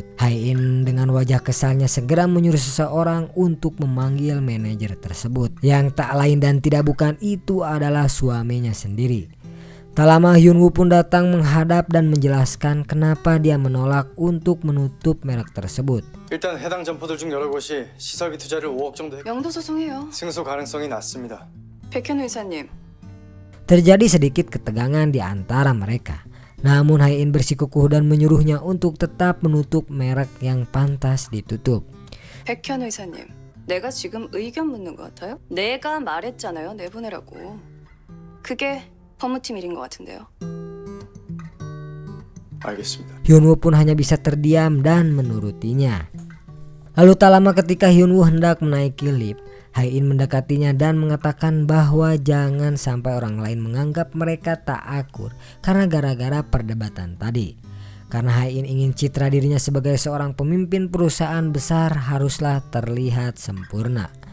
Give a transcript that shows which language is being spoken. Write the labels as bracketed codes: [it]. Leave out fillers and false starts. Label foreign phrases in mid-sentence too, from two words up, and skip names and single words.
[id] Hae-in dengan wajah kesalnya segera menyuruh seseorang untuk memanggil manajer tersebut, yang tak lain dan tidak bukan itu adalah suaminya sendiri. Tak lama Hyunwoo pun datang menghadap dan menjelaskan kenapa dia menolak untuk menutup merek tersebut. [ko] 일단 해당 점포들 중 여러 곳이 시설비 투자를 5억 정도 했고 명도 소송해요. 승소 가능성이 낮습니다. 백현 의사님, [id] Terjadi sedikit ketegangan di antara mereka. Namun Hai-in bersikukuh dan menyuruhnya untuk tetap menutup merek yang pantas ditutup. [ko] 백현 의사님, 내가 지금 의견 묻는 것 같아요? 내가 말했잖아요, 내보내라고. 그게 법무팀 일인 것 같은데요. 알겠습니다. [id] Hyunwoo pun hanya bisa terdiam dan menurutinya. Lalu tak lama ketika Hyunwoo hendak menaiki lift, Hai-in mendekatinya dan mengatakan bahwa jangan sampai orang lain menganggap mereka tak akur karena gara-gara perdebatan tadi. Karena Hai-in ingin citra dirinya sebagai seorang pemimpin perusahaan besar haruslah terlihat sempurna.